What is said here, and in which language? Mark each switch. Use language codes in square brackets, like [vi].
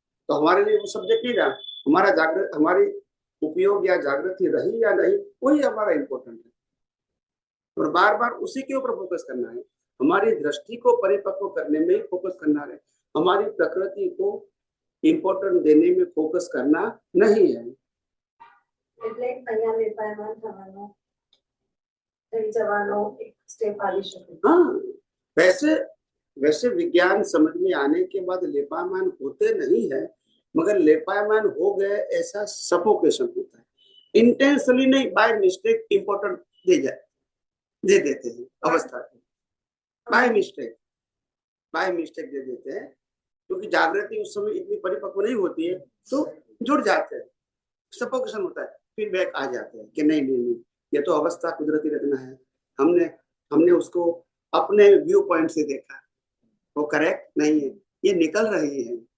[hi] तो हमारे लिए वो सब्जेक्ट नहीं रहा, हमारा जागृत, हमारी उपयोग या जागृति रही या नहीं, वही हमारा इम्पोर्टेंट है। और बार बार उसी के ऊपर फोकस करना है, हमारी दृष्टि को परिपक्व करने में ही फोकस करना है, हमारी प्रकृति को इम्पोर्टेंट देने में फोकस करना नहीं है। [gu] એટલે અહીંયા લેપાયમાન થવાનો થઈ જવાનો એક સ્ટેપ આવી શકે। [hi] हाँ, वैसे विज्ञान समझ में आने के बाद लेपायमान होते नहीं है, मगर लेपायमान हो गए ऐसा सफोकेशन होता है। इंटेंशनली नहीं, बाय मिस्टेक इम्पोर्टेंट दे देते हैं अवस्था को, बाय मिस्टेक दे देते हैं, क्योंकि जागृति उस समय इतनी परिपक्व नहीं होती है, तो जुड़ जाते हैं, सफोकेशन होता है, फिर बैक आ जाते हैं कि नहीं, ये तो अवस्था कुदरती रचना है, हमने उसको अपने व्यू पॉइंट से देखा, वो करेक्ट नहीं है, ये निकल रही है,